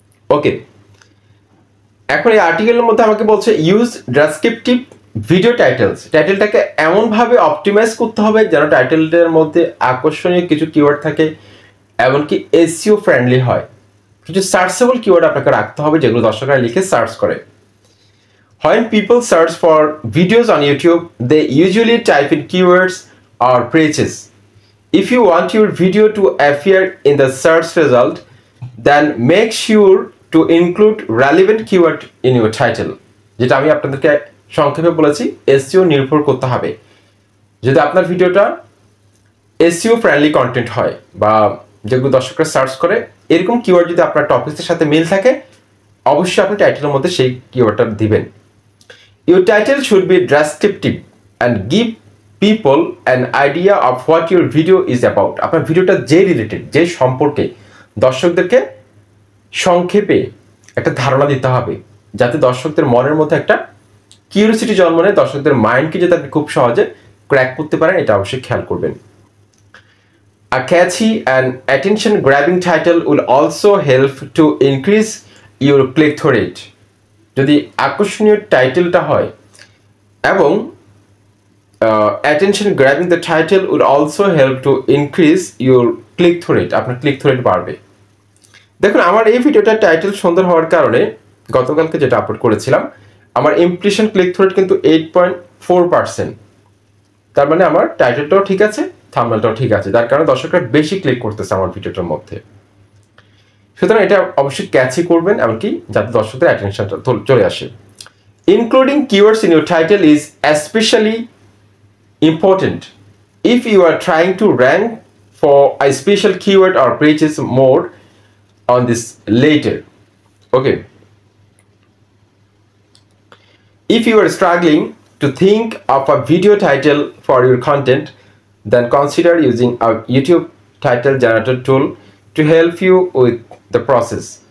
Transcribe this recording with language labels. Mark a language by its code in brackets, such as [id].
[bn] ওকে, এখন এই আর্টিকেলের মধ্যে আমাকে বলছে [en] use descriptive video titles, [bn] টাইটেলটাকে এমনভাবে অপটিমাইজ করতে হবে যেন টাইটেলটার মধ্যে আকর্ষণীয় কিছু কিওয়ার্ড থাকে, এমনকি এসইও ফ্রেন্ডলি হয়। কিছু সার্চেবল কিওয়ার্ড আপনাকে রাখতে হবে যেগুলো দর্শকরা লিখে সার্চ করে। [en] When people search for videos on YouTube, they usually type in keywords or phrases. If you want your video to appear in the search result, then make sure to include relevant keyword in your title. [bn] যেটা আমি আপনাদেরকে সংক্ষেপে বলেছি, SEO নির্ভর করতে হবে। যদি আপনার ভিডিওটা এসইও ফ্রেন্ডলি কন্টেন্ট হয় বা যেগুলো দর্শকরা সার্চ করে, এরকম কিওয়ার্ড যদি আপনার টপিকের সাথে মিল থাকে, অবশ্যই আপনি টাইটেলের মধ্যে সেই কিওয়ার্ডটা দিবেন। [en] Your title should be descriptive and give people an idea of what your video is about. [bn] আপনার ভিডিওটা যে রিলেটেড, যে সম্পর্কে, দর্শকদেরকে সংক্ষেপে একটা ধারণা দিতে হবে যাতে দর্শকদের মনের মধ্যে একটা কিউরিওসিটি জন্ম নেয়, দর্শকদের মাইন্ডকে যাতে আপনি খুব সহজে ক্র্যাক করতে পারেন, এটা অবশ্যই খেয়াল করবেন। [en] A catchy and attention-grabbing title will also help to increase your click-through rate. [bn] যদি আকর্ষণীয় টাইটেলটা হয় এবং [en] attention-grabbing the title will also help to increase your click-through rate, [bn] আপনার click-through rate বাড়বে। দেখুন আমার এই ভিডিওটার টাইটেল সুন্দর হওয়ার কারণে গতকালকে যেটা আপলোড করেছিলাম, আমার ইমপ্রেশন ক্লিক-থ্রু রেট কিন্তু 8.4%। তার মানে আমার টাইটেলটাও ঠিক আছে, থাম্বনেলটাও ঠিক আছে, যার কারণে দর্শকরা বেশি ক্লিক করতেছে আমার ভিডিওটার মধ্যে। সুতরাং এটা অবশ্যই ক্যাচি করবেন, এমনকি যাতে দর্শকদের অ্যাটেনশনটা চলে আসে। [en] Including keywords in your title is especially important if you are trying to rank for a special keyword or pages more on this later. Okay, if you are struggling to think of a video title for your content, then consider using a YouTube title generator tool to help you with the process.